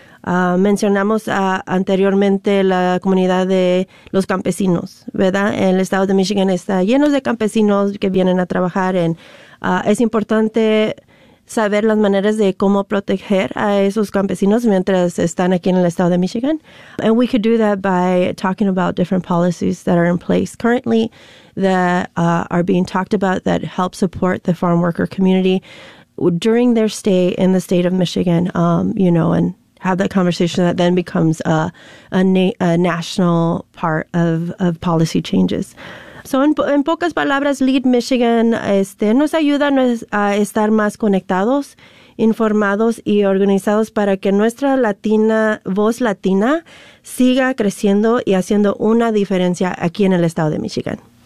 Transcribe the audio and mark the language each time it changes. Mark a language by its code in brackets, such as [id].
[es] Mencionamos anteriormente la comunidad de los campesinos, ¿verdad? El estado de Michigan está lleno de campesinos que vienen a trabajar. Es importante saber las maneras de cómo proteger a esos campesinos mientras están aquí en el estado de Michigan. [en] And we could do that by talking about different policies that are in place currently that are being talked about that help support the farm worker community during their stay in the state of Michigan, you know, and have that conversation that then becomes a national part of policy changes. [es] So, en pocas palabras, LEAD Michigan nos ayuda a estar más conectados, informados y organizados para que nuestra voz latina siga creciendo y haciendo una diferencia aquí en el estado de Michigan.